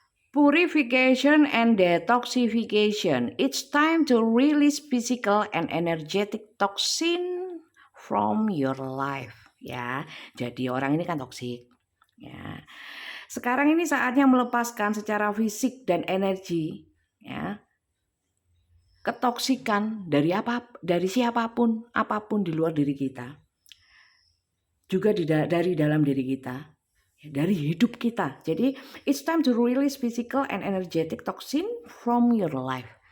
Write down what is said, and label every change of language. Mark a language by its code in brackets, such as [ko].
[en] Purification and detoxification. It's time to release physical and energetic toxin from your life. [id] Ya, jadi orang ini kan toksik. Ya. Sekarang ini saatnya melepaskan secara fisik dan energi, ya. Ketoksikan dari siapapun, apapun di luar diri kita. Juga dari dalam diri kita, dari hidup kita. [en] Jadi it's time to release physical and energetic toxin from your life.